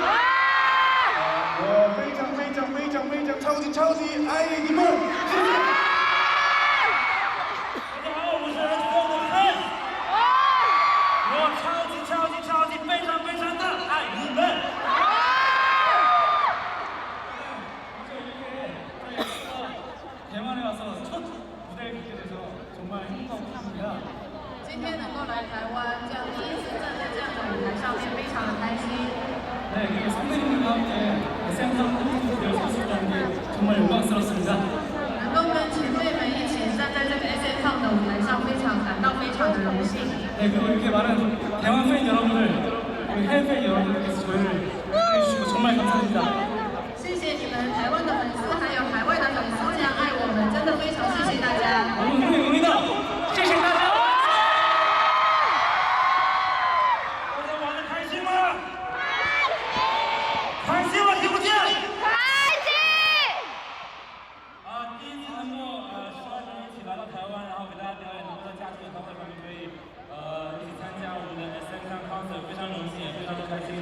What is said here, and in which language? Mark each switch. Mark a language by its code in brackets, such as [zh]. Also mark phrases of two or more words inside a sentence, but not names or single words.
[zh] 我非常超级爱你们，谢谢。非常的爱你们。 [ko] 대만에 와서 첫 무대에 뵙게 돼서 정말 행복합니다. [zh] 今天能够来台湾，这样第一次站在这样的舞台上面，非常的开心。 [ko] 네, 그리고 선배님들과 함께 SM상 콘서트 무대를 설 수 있다는 게 정말 영광스럽습니다. [zh] 能够跟前辈们一起站在这个 SM 上的舞台上，感到非常的荣幸。 [ko] 네, 그리고 이렇게 많은 대만 팬 여러분들. 우리 해외 팬 여러분들께서 저희를 해주시고 정말 감사합니다. [zh] 谢谢你们台湾的粉丝，还有海外的粉丝这样爱我们，真的非常谢谢大家。 [ko] 너무 감사합니다. [zh] 谢谢大家。大家玩得开心吗？开心吗？听不见？开心。第一次能够12人一起来到台湾，然后给大家表演，能够在假期的高会上面可以一起参加我们的 SM concert， 非常荣幸，也非常的开心。